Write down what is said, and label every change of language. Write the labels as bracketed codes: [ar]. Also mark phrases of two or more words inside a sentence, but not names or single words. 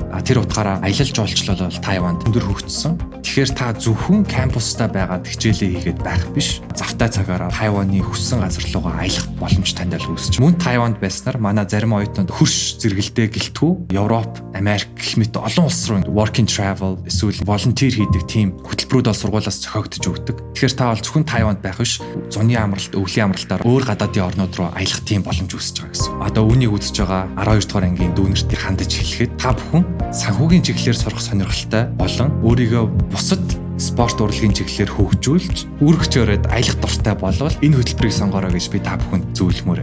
[mn] Тэр утгаараа аялал жуулчлал бол Тайванд өндөр хөгжсөн. Тэгэхээр та зөвхөн кампустай байгаад хичээлээ хийгээд байх биш. Завтай цагаараа Тайваны хүссэн газар руугаа аялах боломж танд үүсч. Мөн Тайванд байснаар манай зарим оюутнууд хөрш зэрэгэлдээ гэлтгүй Европ, Америк гэх мэт олон улс руу [en] work and travel [mn] эсвэл волонтер хийдэг тийм хөтөлбөрүүд бол сургуулиас зохиогдож өгдөг. Тэгэхээр та бол зөвхөн Тайванд байх биш, зуны амралт, өвлийн амралтаар өөр гадаадын орнууд руу аялах тийм боломж үүсэж байгаа гэсэн. Одоо үүнийг үзэж байгаа 12 дугаар ангийн дүүнэртийг хандаж хэлэхэд та бүхэн санхүүгийн чиглэлээр сурах сонирхолтой болон өөрийгөө бусад спорт урлагийн чиглэлээр хөгжүүлж үүрэгчөөрөд аялах дуртай болвол энэ хөтөлбөрийг сонгоорой гэж би та бүхэнд зөвлөмөр.